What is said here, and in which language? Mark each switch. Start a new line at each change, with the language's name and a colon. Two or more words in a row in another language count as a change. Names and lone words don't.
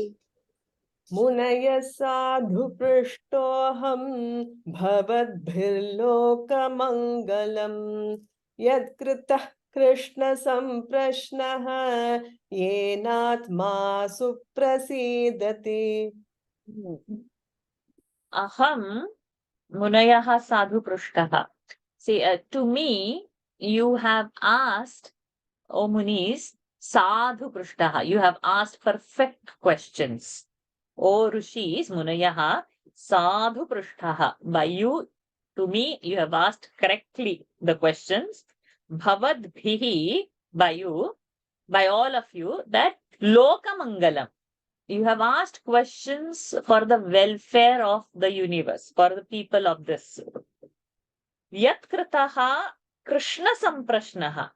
Sanskrit: मुनयः साधु पृष्टोऽहम् भवद्भिर्लोकमङ्गलम् यत्कृतः कृष्णसम्प्रश्नः येनात्मा सुप्रसीदति अहं मुनयः साधु पृष्टः.
English: See, to me, you have asked, O Munis,
Sanskrit: साधु पृष्टः.
English: You have asked perfect questions. O Rishis,
Sanskrit: मुनयः साधु पृष्टः.
English: By you, to me, you have asked correctly the questions. Bhavadbhihi, by you, by all of you, that lokamangalam. You have asked questions for the welfare of the universe, for the people of this
Sanskrit: यत्कृतः कृष्णसम्प्रश्नः.